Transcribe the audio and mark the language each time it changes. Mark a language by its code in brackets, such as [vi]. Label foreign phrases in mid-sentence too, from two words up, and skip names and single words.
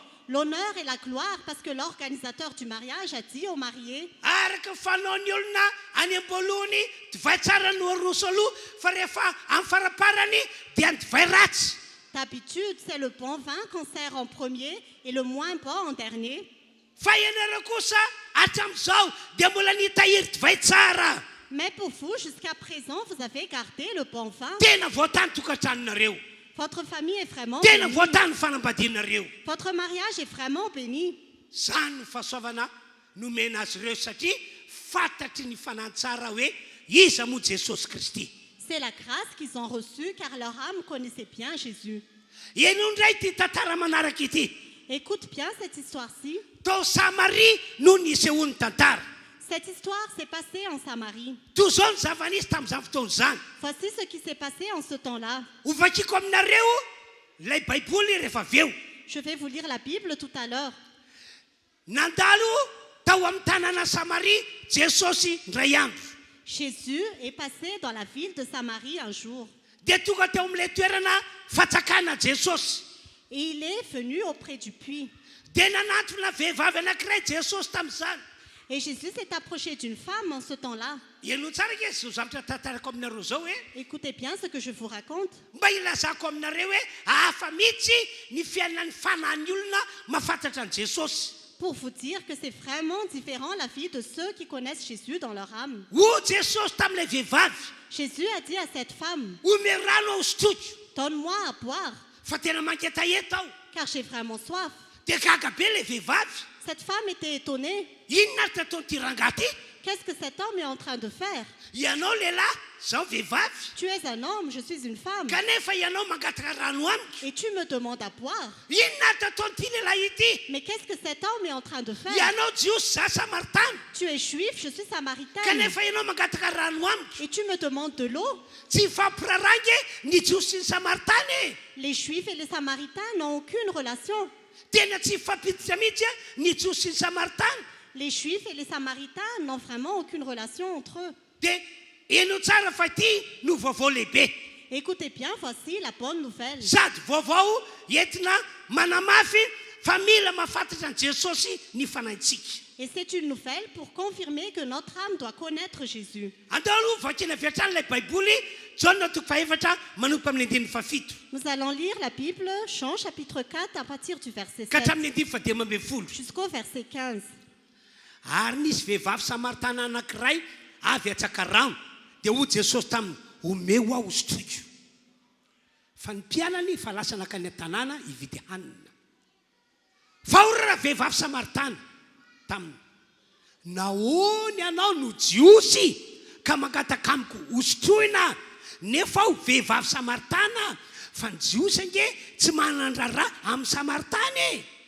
[fr] l'honneur et la gloire parce que l'organisateur du mariage a dit aux mariés: [mg] araka fanaony olona any am-boalohany divay tsara no aroso aloha fa rehefa amin'ny faraparany dia ny divay ratsy. [fr] d'habitude, c'est le bon vin qu'on sert en premier et le moins bon en dernier. [mg] Fa ianareo kosa hatramin'izao dia mbola nitahiry divay tsara. [fr] Mais pour vous, jusqu'à présent, vous avez gardé le bon vin. [mg] Tena voatany tokantranonareo. [fr] Votre famille est vraiment [mg] Tena [fr] bénie. [mg] voatany fanambadianareo. [fr] Votre mariage est vraiment béni. [mg] Zany no fahasoavana nomena azy ireo satria fantatry ny fanahy-tsara hoe iza moa Jesosy Kristy. [fr] C'est la grâce qu'ils ont reçue car leur âme connaissait bien Jésus. [mg] Eno indray ty tantara manaraka ity. [fr] Écoute bien cette histoire-ci. [mg] Tao Samaria no nisehony tantara. [fr] Cette histoire s'est passée en Samarie. [mg] Toy izao ny zava-nisy tamin'izany fotoana izany. [fr] Voici ce qui s'est passé en ce temps-là. [mg] Ovakiko aminareo ilay baiboly rehefa avy eo. [fr] Je vais vous lire la Bible tout à l'heure. [mg] Nandalo tao amin'ny tanàna Samaria Jesosy ndray andro. [fr] Jésus est passé dans la ville de Samarie un jour. [mg] Dia tonga teo amin'ilay toerana fatsakana Jesosy. [fr] Et il est venu auprès du puits. [mg] Dia nanantona vehivavy anankiray Jesosy tamin'izany. [fr] Et Jésus s'est approché d'une femme en ce temps-là. [mg] Ianao tsara ke zao zavatra tantarako aminareo zao hoe [fr] Écoutez bien ce que je vous raconte. [mg] mba ilazako aminareo hoe hafa mihitsy ny fiainan'ny fanahin'ny olona mahafantatra an Jesosy. [fr] Pour vous dire que c'est vraiment différent la vie de ceux qui connaissent Jésus dans leur âme. [mg] Ho Jesosy tamin'ilay vehivavy, [fr] Jésus a dit à cette femme: [mg] ome rano ao sotroky [fr] donne-moi à boire, [mg] fa tena manketa eto aho. [fr] car j'ai vraiment soif. [mg] Dia gaga be ilay vehivavy. [fr] Cette femme était étonnée. [mg] Inona ary tataon'ity rangahy ty? [fr] Qu'est-ce que cet homme est en train de faire? [mg] Ianao lehilahy, zaho vehivavy. [fr] Tu es un homme, je suis une femme. [mg] Kanefa ianao mangataka rano amiko. [fr] Et tu me demandes à boire. [mg] Inona ary tataon'ity lehilahy ity? [fr] Mais qu'est-ce que cet homme est en train de faire? [mg] Ianao jiosy za Samaritana. [fr] Tu es juif, je suis samaritaine. [mg] Kanefa ianao mangataka rano amiko. [fr] Et tu me demandes de l'eau. [mg] Tsy fampirarangy ny jiosy sy ny Samaritana e. [fr] Les juifs et les samaritains n'ont aucune relation. [mg] Tena tsy fampiditra mihitsy ny jiosy sy ny Samaritana. [fr] Les juifs et les samaritains n'ont vraiment aucune relation entre eux. [mg] Dia eno tsara fa ity no vaovao lehibe. [fr] Écoutez bien, voici la bonne nouvelle. [mg] Sady vaovao entina manamafy fa mila mahafantatra an Jesosy ny fanahintsika. [fr] Et c'est une nouvelle pour confirmer que notre âme doit connaître Jésus. [mg] Andao aloha vakina avy hatrany ilay baiboly Jaona toko faefatra manompo amin'ny andininy fafito [fr] Nous allons lire la Bible, Jean chapitre 4, à partir du verset [mg] ka 7 hatramin'ny andiny fadimy ambin'ny folo. [fr] jusqu'au verset 15. [mg] Ary nisy vehivavy Samaritana anankiray avy atsaka rano dia hoy Jesosy taminy omeo aho sotroiko. Fa ny mpianany fa lasa nakany an-tanàna hividy hanina. Fa orara vehivavy Samaritana taminy nahoany ianao no jiosy ka mangataka amiko hosotroina nefa aho vehivavy Samaritana fa ny jiosy ange tsy manandrara amin'ny Samaritana e.